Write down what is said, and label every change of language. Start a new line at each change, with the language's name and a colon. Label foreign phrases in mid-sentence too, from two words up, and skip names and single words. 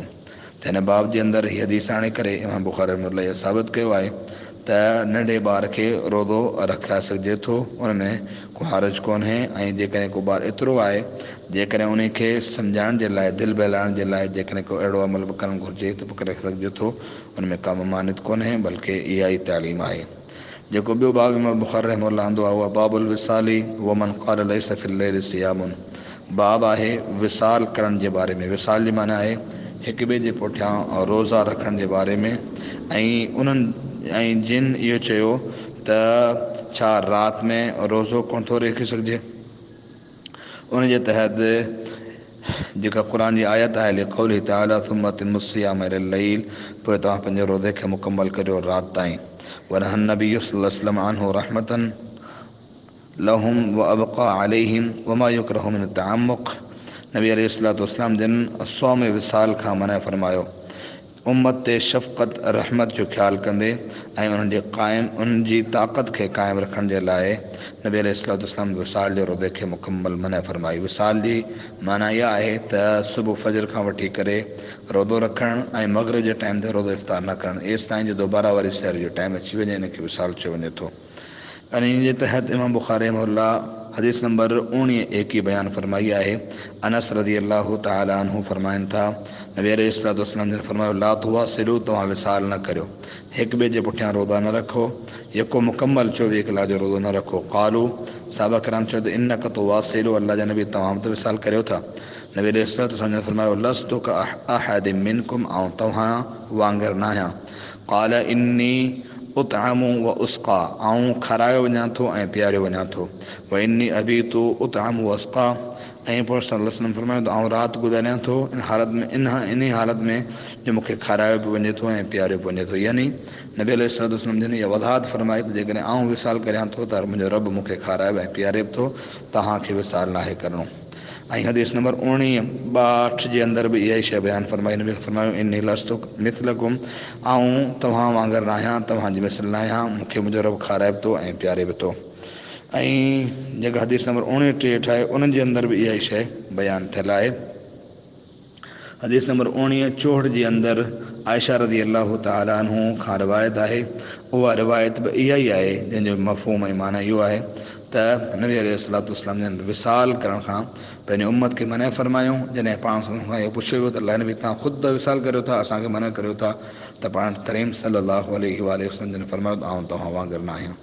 Sindhi: त हिन बाब जे अंदरि हीअ हदीस आणे करे इमाम बुखारी रहमहुल्लाह इहो साबित कयो आहे त नंढे ॿार खे रोज़ो रखाए सघिजे थो, उनमें को हर्ज कोन्हे। ऐं जेकॾहिं को ॿारु एतिरो आहे जेकॾहिं उन खे सम्झाइण जे लाइ, दिलि बहलाइण जे लाइ जेकॾहिं को अहिड़ो अमल बि करणु घुरिजे त बि करे सघिजे थो, उनमें का ममानित कोन्हे, बल्कि इहा ई तालीम आहे। जेको ॿियो बाब इमाम बुखारी रहमहुल्लाह आंदो आहे उहा
Arabic: باب الوصال ومن قال ليس في الليل صيام.
Sindhi: बाब आहे विसाल करण जे बारे में। विसाल जी माना आहे हिक ॿिए जे पुठियां रोज़ा रखण जे बारे में। ऐं जिन इहो चयो त छा राति में रोज़ो कोन थो रखी सघिजे, उन जे तहत जेका क़ुर जी आयत आहे
Arabic: لقوله تعالى ثم أتموا الصيام إلى الليل,
Sindhi: पोइ तव्हां पंहिंजे रोज़े खे मुकमल करियो राति ताईं।
Arabic: ونهى النبي صلى الله عليه وسلم عنه رحمة لهم وإبقاء عليهم وما يكره من التعمق.
Sindhi: नबी
Arabic: عليه الصلاة والسلام
Sindhi: जिन सौम विसाल खां मना फरमायो, उम्मत ते शफ़क़त रहमत जो ख़्यालु कंदे ऐं उन्हनि जी ताक़त खे क़ाइमु रखण जे लाइ नबी
Arabic: عليه الصلاة والسلام
Sindhi: विसाल जे रोज़े खे मुकमल मना फरमाई। विसाल जी माना इहा आहे त सुबुह फजर खां वठी करे रोज़ो रखणु ऐं मग़रिब जे टाइम ते रोज़ो इफ़्तार न करणु, एसि ताईं जो दोबारा वरी सहर जो टाइम अची वञे, इनखे विसाल चयो वञे थो। ऐं इन जे तहत इमाम बुखारी रहमहुल्लाह हदीस नंबर 19 बयानु फरमाई आहे। अनस
Arabic: رضي الله تعالى عنه
Sindhi: फरमाइनि था, नबी
Arabic: عليه الصلاة والسلام
Sindhi: जिन फरमायो,
Arabic: لا تواصلوا,
Sindhi: तव्हां विसाल न करियो, हिक ॿिए जे पुठियां रोज़ा न रखो, यको मुकमल 24 कलाक जो रोज़ो न रखो। क़ालू, साहबा किराम चयो त
Arabic: إنك تواصل,
Sindhi: अल्लाह जा नबी तव्हां बि त विसाल करियो था। नबी
Arabic: عليه الصلاة والسلام
Sindhi: जिन फरमायो,
Arabic: لست كأحد منكم,
Sindhi: ऐं तव्हां वांगुरु न आहियां।
Arabic: قال إني أطعم وأسقى,
Sindhi: ऐं खारायो वञा थो ऐं पीआरियो वञा थो।
Arabic: وإني أبيت أطعم وأسقى,
Sindhi: ऐं पोइ
Arabic: صلى الله عليه وسلم
Sindhi: फरमायो त आउं राति गुज़ारियां थो इन हालत में जो मूंखे खारायो बि वञे थो ऐं पीआरियो बि वञे थो। यानी नबी
Arabic: عليه الصلاة والسلام
Sindhi: जिन इहा वज़ाहत फरमाई त जेकॾहिं आउं विसाल करियां थो त मुंहिंजो रब मूंखे खारायो ऐं पीआरे बि थो, तव्हांखे विसाल नाहे करिणो। ऐं हदीस नंबर 62 जे अंदरि बि इहा ई शइ बयानु फरमाई। नबी फरमायो,
Arabic: إني لست مثلكم,
Sindhi: ऐं तव्हां वांगुरु न आहियां, तव्हांजी मिसल न आहियां, मूंखे मुंहिंजो रब खाराए बि थो ऐं पीआरे बि थो। ऐं जेका हदीस नंबर 69 आहे उन्हनि जे अंदरि बि इहा ई शइ बयानु थियल आहे। हदीस नंबर 64 जे अंदरि आयशा
Arabic: رضي الله تعالى عنه
Sindhi: खां रिवायत आहे। उहा रिवायत बि इहा ई आहे जंहिंजो मफ़हूम ऐं माना इहो आहे त नबी अलैहिस्सलाम जन विसाल करण खां पंहिंजी उम्मत खे मना फ़रमायूं। जॾहिं पाण खां इहो पुछियो वियो त अलाह नबी तव्हां ख़ुदि त विसाल करियो था, असांखे मना करियो था, त पाण करीम
Arabic: صلى الله عليه وسلم
Sindhi: जन फ़रमायो त आउं तव्हां वांगुरु न आहियां।